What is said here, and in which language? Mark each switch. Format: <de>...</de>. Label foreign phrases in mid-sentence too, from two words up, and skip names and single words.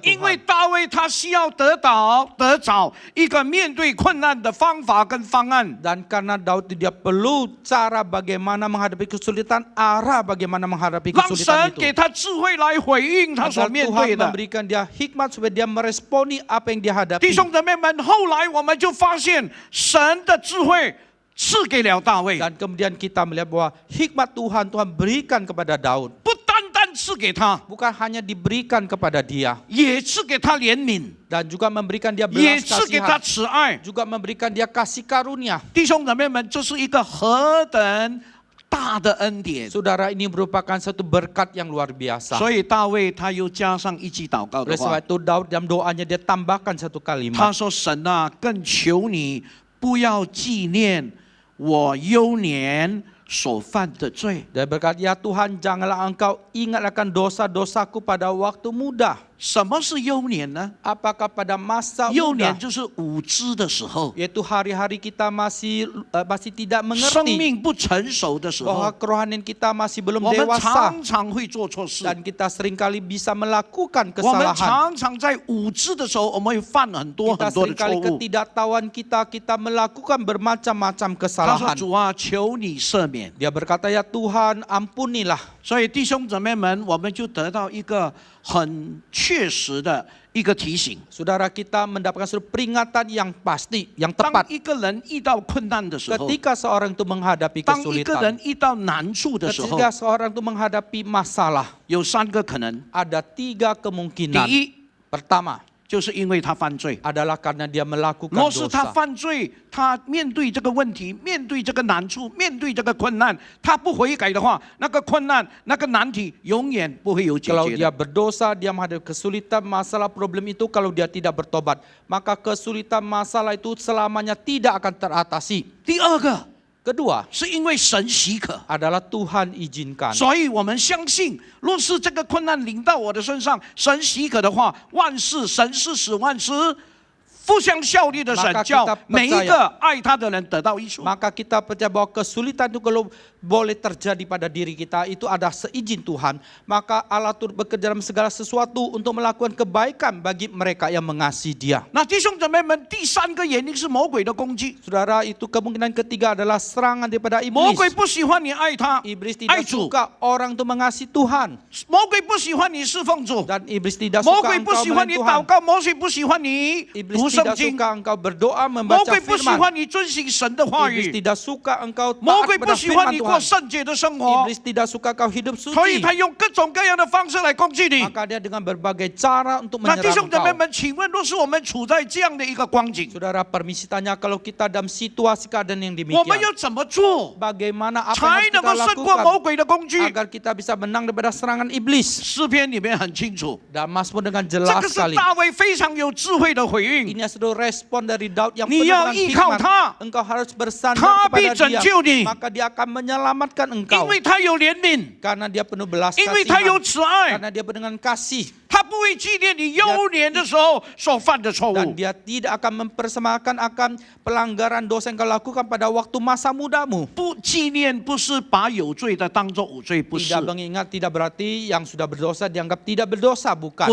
<zh>因为</zh> <id>Tuhan.</id> <zh>大卫他需要得找一个面对困难的方法跟方案。</zh> <id>Dan karena Daud dia perlu cara bagaimana menghadapi kesulitan, arah bagaimana menghadapi</id> <zh>让</zh> <id>kesulitan</id> <zh>神</zh> <id>itu.</id> <zh>给他智慧来回应他所</zh> <id>Agar</id> <zh>面</zh> <id>Tuhan</id> <zh>对的。</zh> <id>memberikan dia hikmat supaya dia meresponi apa yang dia</id> <zh>弟</zh> <id>hadapi.</id> <zh>兄姊妹们，后来我们就发现神的智慧赐给了大卫，</zh> <id>Dan kemudian kita melihat bahwa hikmat Tuhan berikan kepada Daud.</id> <zh>不单单赐给他，</zh> <id>Bukan hanya diberikan kepada dia.</id> <zh>也赐给他怜悯，</zh> <id>Dan juga memberikan dia</id> <zh>也</zh> <id>belas</id> <zh>赐给他</zh> <id>kasihan.</id> <zh>慈爱。</zh> <id>Juga memberikan dia kasih karunia.</id> <zh>弟兄姊妹们，这是一个何等大的恩典！</zh> <id>Saudara, ini merupakan satu berkat yang luar biasa.</id> <zh>所以大卫他又加上一句祷告的</zh> <id>Oleh sebab</id> <zh>话，</zh> <id>itu Daud dalam doanya dia tambahkan satu</id> <zh>他</zh> <id>kalimat.</id> <zh>说：“神啊，更求你不要纪念我幼年所犯的罪。”</zh> <id>Dia berkata, ya Tuhan janganlah engkau ingat akan dosa-dosaku pada waktu muda.</id> <zh>什么是幼年呢？</zh> <id>Apakah pada masa</id> <zh>幼</zh> <id>muda,</id> <zh>年就是无知的时候，</zh> <id>yaitu hari-hari kita masih tidak</id> <zh>生</zh> <id>mengerti</id> <zh>命不成熟的时</zh> <id>bahwa</id> <zh>候，</zh> <id>kerohanian kita masih belum</id> <zh>我们</zh> <id>dewasa</id> <zh>常常会做错事。</zh> <id>dan kita seringkali bisa melakukan</id> <zh>我们</zh> <id>kesalahan.</id> <zh>常常在无知的时候，我们会犯很多</zh> <id>Kita</id> <zh>很多的错</zh> <id>seringkali</id> <zh>误。</zh> <id>ketidaktahuan kita melakukan bermacam-macam</id> <zh>他说：“</zh> <id>kesalahan.</id> <zh>主啊，求你赦免。</zh> <id>Dia berkata, ya Tuhan ampunilah.</id> <zh>所以弟兄姊妹们，我们就得到一个很确实的一个提醒。</zh> <id>Saudara kita mendapatkan suatu peringatan yang pasti, yang</id> <zh>当</zh> <id>tepat.</id> <zh>一个人遇到困难的时候，</zh> <id>Ketika seorang itu menghadapi</id> <zh>当一个</zh> <id>kesulitan,</id> <zh>人遇到难处的时候，</zh> <id>ketika seorang itu menghadapi masalah,</id> <zh>有3个可能。</zh> <id>ada 3</id> <zh>第</zh> <id>kemungkinan.</id> <zh>一，</zh> <id>Pertama</id> <zh>就是因为他犯罪。</zh> <id>adalah karena dia melakukan</id> <zh>若是他</zh> <id>dosa.</id> <zh>犯罪，他面对这个问题，面对这个难处，面对这个困难，他不悔改的话，那个困难、那个难题永远不会有解</zh> <id>Kalau</id> <zh>决</zh> <id>dia</id> <zh>的。</zh> <id>berdosa, dia menghadapi kesulitan, masalah, problem itu, kalau dia tidak bertobat, maka kesulitan masalah itu selamanya tidak akan teratasi.</id> <zh>第二个</zh> <id>Kedua</id> <zh>是因为神许可，</zh> <id>adalah Tuhan izinkan.</id> <zh>所以我们相信，若是这个困难临到我的身上，神许可的话，万事神是使万事互相效力的神，</zh> <id>Maka</id> <zh>叫</zh> <id>kita</id> <zh>每一</zh> <id>percaya</id> <zh>个爱他的人得到益处。</zh> <id>Maka kita percaya bahwa kesulitan itu kalau boleh terjadi pada diri kita, itu ada seizin Tuhan. Maka Allah turut bekerja dalam segala sesuatu untuk melakukan kebaikan bagi mereka yang mengasihi Dia.</id> <zh>那弟兄姊妹们，第3个原因是魔鬼的攻击。</zh> <id>Saudara, itu kemungkinan ketiga adalah serangan daripada</id> <zh>魔鬼</zh> <id>iblis.</id> <zh>不喜欢你爱他，</zh> <id>Iblis</id> <zh>爱</zh> <id>tidak</id> <zh>主；</zh> <id>suka orang itu mengasihi Tuhan.</id> <zh>魔鬼不喜欢你侍奉主；</zh> <id>Dan iblis tidak</id> <zh>魔</zh> <id>suka</id> <zh>鬼不</zh> <id>engkau</id> <zh>喜欢你</zh> <id>melayani</id> <zh>祷</zh> <id>Tuhan.</id> <zh>告，魔鬼不喜欢你</zh> <id>Iblis</id> <zh>读圣</zh> <id>tidak</id> <zh>经，</zh> <id>suka engkau berdoa</id> <zh>魔</zh> <id>membaca</id> <zh>鬼不喜</zh> <id>firman.</id> <zh>欢你遵行神的话</zh> <id>Iblis</id> <zh>语，</zh> <id>tidak suka engkau</id> <zh>魔</zh> <id>taat</id> <zh>鬼不</zh> <id>pada</id> <zh>喜欢</zh> <id>firman</id> <zh>你过</zh> <id>Tuhan.</id> <zh>圣洁的生活，</zh> <id>Iblis tidak suka kau hidup</id> <zh>所以</zh> <id>suci.</id> <zh>他用各种各样的方式来攻击你。</zh> <id>Maka dia dengan berbagai cara untuk</id> <zh>那弟</zh> <id>menyerang</id> <zh>兄姊妹</zh> <id>engkau.</id> <zh>们，请问，若是我们处在这样的一个光景，</zh> <id>Saudara, permisi tanya, kalau kita dalam situasi keadaan yang</id> <zh>我们</zh> <id>demikian,</id> <zh>要怎么做</zh> <id>bagaimana apa</id> <zh>才</zh> <id>yang</id> <zh>能</zh> <id>harus</id> <zh>够</zh> <id>kita</id> <zh>胜过魔</zh> <id>lakukan</id> <zh>鬼的攻击？</zh> <id>agar kita bisa menang daripada serangan iblis?</id> <zh>诗篇里面很清楚，</zh> <id>Dan Mazmur dengan</id> <zh>这</zh> <id>jelas</id> <zh>个是</zh> <id>sekali.</id> <zh>大卫非常有智慧的回应。</zh> <id>Ini adalah respon dari Daud yang Ni penuh yang dengan ikau hikmat. ta. Engkau harus bersandar Ta kepada bi zhenjiu ni. Dia, maka Dia akan menyelamatkan</id> <zh>因</zh> <id>engkau.</id> <zh>为他有怜悯，</zh> <id>Karena Dia penuh belas</id> <zh>因为他有</zh> <id>kasihan.</id> <zh>慈爱，</zh> <id>Karena Dia penuh dengan kasih.</id> <zh>他不会纪念你幼年的时候所犯的错</zh> <id>Dan</id> <zh>误。</zh> <id>Dia tidak akan mempersemakan akan pelanggaran dosa yang kau lakukan pada waktu masa mudamu.</id> <zh>不纪念不是把有罪的当作无罪，不是，</zh> <id>Tidak mengingat, tidak berarti yang sudah berdosa dianggap tidak berdosa, bukan.</id>